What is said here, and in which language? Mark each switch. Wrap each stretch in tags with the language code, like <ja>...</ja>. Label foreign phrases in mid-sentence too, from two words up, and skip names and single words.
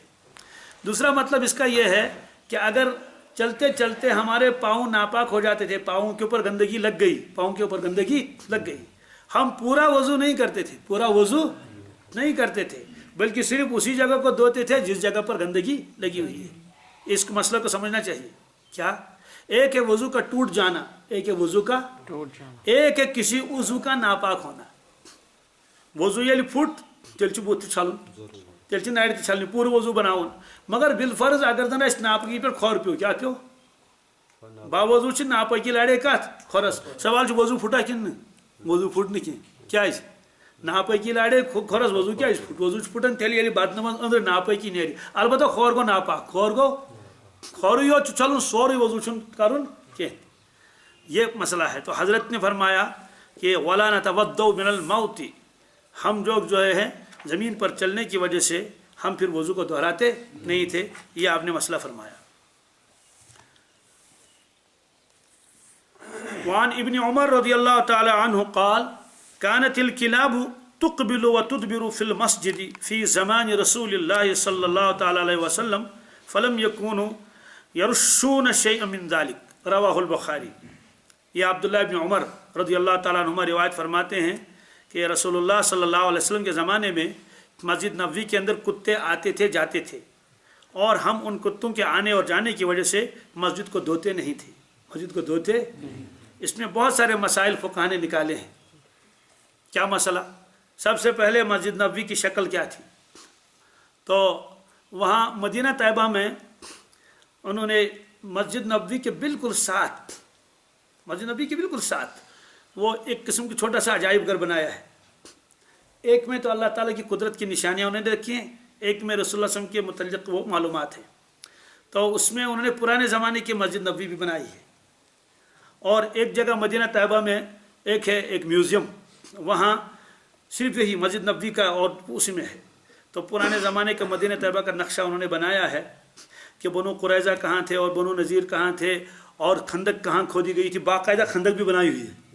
<ur>دوسرا مطلب اس کا یہ ہے کہ اگر چلتے چلتے ہمارے پاؤں ناپاک ہو جاتے تھے، پاؤں کے اوپر گندگی لگ گئی، پاؤں کے اوپر گندگی لگ گئی، ہم پورا وضو نہیں کرتے تھے، پورا وضو نہیں کرتے تھے بلکہ صرف اسی جگہ کو دھوتے تھے جس جگہ پر گندگی لگی ہوئی ہے۔ اس مسئلہ کو سمجھنا چاہیے۔ کیا؟ ایک ہے وضو کا ٹوٹ جانا، ایک ہے وضو کا ایک ہے کسی عضو کا ناپاک ہونا۔</ur> <ks>وضو یعنی پھٹ تیل چھ بوت چھلن، تیل چھ ناڑ تہ چھلن، پورا وضو بناون، مگر بالفرض اگر زن اس ناپاکی پہ کھور پیو، کیا پیو؟ باوضو چھ ناپاکی لڑے کت کھورس، سوال چھ وضو پھٹا کن وضو پھٹ نہ کیا ناپاکی لڑے کھورس وضو کیا پھٹ؟ وضو پھٹن تیل ییٚلہِ بدنہٕ منٛز أنٛدرٕ ناپاکی نیرِ، البتہ کھور گوٚو ناپاک، کھور گوٚو کھورٕے یوت چھُ چھلُن، سورُے وضو چھُنہٕ کرُن کینٛہہ۔</ks> <ur>یہ مسئلہ ہے۔ تو حضرت نے فرمایا کہ</ur> <ar>وَلَا نَتَوَضَّأُ مِنَ الْمَوْتِ،</ar> <ur>ہم لوگ جو ہے زمین پر چلنے کی وجہ سے ہم پھر وضو کو دہراتے نہیں تھے، یہ آپ نے مسئلہ فرمایا۔</ur> <ar>وعن ابن عمر رضی اللہ تعالی عنہ قال كانت الكلاب تقبل وتدبر في المسجد في زمان رسول الله صلی اللہ تعالی علیہ وسلم فلم يكونوا يرشون شيئا من ذلك رواہ البخاری۔</ar> <ur>یہ عبداللہ ابن عمر</ur> <ar>رضی اللہ تعالیٰ عنہما</ar> <ur>روایت فرماتے ہیں کہ رسول اللہ</ur> <ar>صلی اللہ علیہ وسلم</ar> <ur>کے زمانے میں مسجد نبوی کے اندر کتے آتے تھے جاتے تھے، اور ہم ان کتوں کے آنے اور جانے کی وجہ سے مسجد کو دھوتے نہیں تھے، مسجد کو دھوتے۔ اس میں بہت سارے مسائل فقہا نے نکالے ہیں۔ کیا مسئلہ؟ سب سے پہلے مسجد نبوی کی شکل کیا تھی؟ تو وہاں مدینہ طیبہ میں انہوں نے مسجد نبوی کے بالکل ساتھ، مسجد نبوی کے بالکل ساتھ وہ ایک قسم کی چھوٹا سا عجائب گھر بنایا ہے، ایک میں تو اللہ تعالیٰ کی قدرت کی نشانیاں انہوں نے رکھی ہیں، ایک میں رسول اللہ</ur> <ar>صلی اللہ علیہ وسلم</ar> <ur>کے متعلق وہ معلومات ہے. تو اس میں انہوں نے پرانے زمانے کی مسجد نبوی بھی بنائی ہے. اور ایک جگہ مدینہ طیبہ میں ایک ہے، ایک میوزیم، وہاں صرف یہی مسجد نبوی کا اور اسی میں ہے. تو پرانے زمانے کے مدینہ طیبہ کا نقشہ انہوں نے بنایا ہے کہ بنو قریظہ کہاں تھے اور بنو نضیر کہاں تھے اور خندق کہاں کھودی گئی تھی، باقاعدہ خندق بھی بنائی ہوئی ہے.</ur>